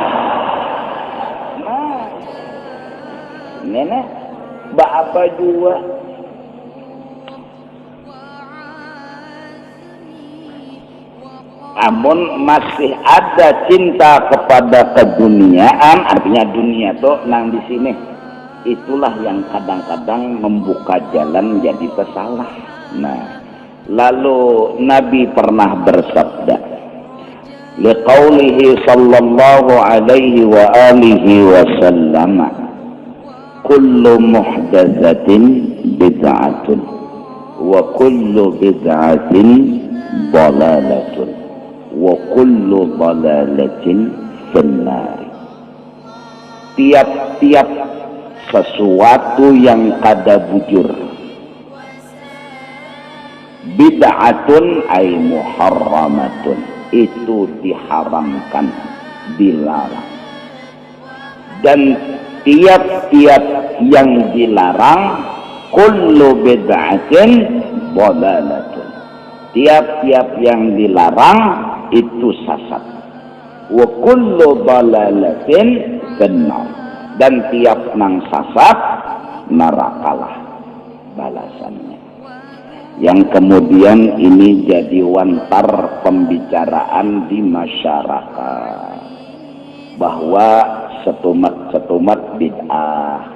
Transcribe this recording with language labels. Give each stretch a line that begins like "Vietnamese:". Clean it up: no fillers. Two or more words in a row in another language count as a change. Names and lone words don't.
Banjar: Nenek apa juga namun masih ada cinta kepada keduniaan, artinya dunia tuh nang di sini itulah yang kadang-kadang membuka jalan jadi pesalah. Nah lalu Nabi pernah bersabda
Arabic: لقوله صلى الله عليه وعلى آله وسلم كل محدثة بدعة وكل بدعة ضلالة وكل ضلالة في النار.
Banjar: Tiap-tiap sesuatu yang kada bujur
Arabic: بدعة أي محرمة
Banjar: itu diharamkan dilarang dan tiap-tiap yang dilarang
Arabic: كل بدعة ضلالة
Banjar: tiap-tiap yang dilarang itu sesat
Arabic: وكل ضلالة في النار
Banjar: dan tiap nang sesat nerakalah balasannya. Yang kemudian ini jadi wantar pembicaraan di masyarakat bahwa setumat bid'ah